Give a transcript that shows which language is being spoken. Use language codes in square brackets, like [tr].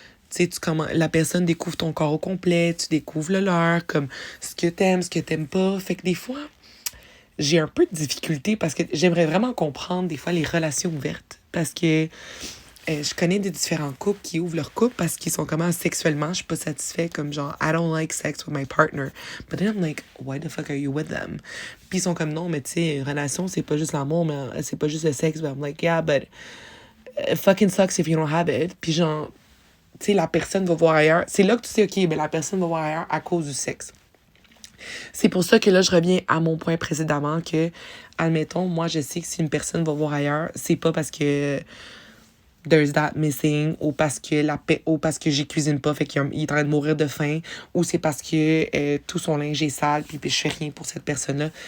[fr] Tu sais, la personne découvre ton corps au complet, tu découvres le leur, comme ce que t'aimes pas. Fait que des fois, j'ai un peu de difficulté parce que j'aimerais vraiment comprendre des fois les relations ouvertes. Parce que je connais des différents couples qui ouvrent leur couple parce qu'ils sont comment sexuellement, je suis pas satisfait, comme genre, [en] I don't like sex with my partner. But then I'm like, why the fuck are you with them? [fr] Puis ils sont comme, non, mais tu sais, une relation, c'est pas juste l'amour, mais c'est pas juste le sexe. [en] But I'm like, yeah, but it fucking sucks if you don't have it. [fr] Puis genre, tu sais, la personne va voir ailleurs. C'est là que tu sais, OK, ben la personne va voir ailleurs à cause du sexe. C'est pour ça que là, je reviens à mon point précédemment que, admettons, moi, je sais que si une personne va voir ailleurs, c'est pas parce que [en] there's that missing, [fr] ou parce que j'y cuisine pas, fait qu'il est en train de mourir de faim, ou c'est parce que tout son linge est sale, puis je fais rien pour cette personne-là.